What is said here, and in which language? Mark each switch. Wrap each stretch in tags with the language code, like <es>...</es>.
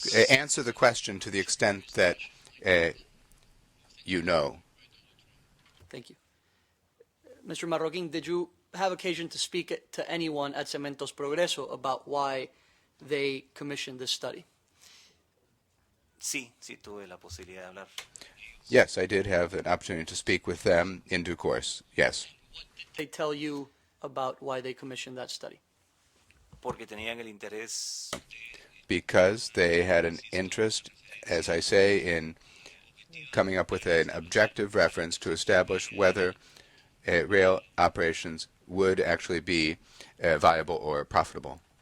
<en>answer the question to the extent that you know. Thank you. Mr. Marroquin, did you have occasion to speak to anyone at Cementos Progreso about why they commissioned this study?</en> <es>Sí, tuve la posibilidad de hablar.</es> <en>Yes, I did have an opportunity to speak with them in due course, yes. What did they tell you about why they commissioned that study?</en> <es>Porque tenían el interés.</es> <en>Because they had an interest, as I say, in coming up with an objective reference to establish whether rail operations would actually be viable or profitable.</en>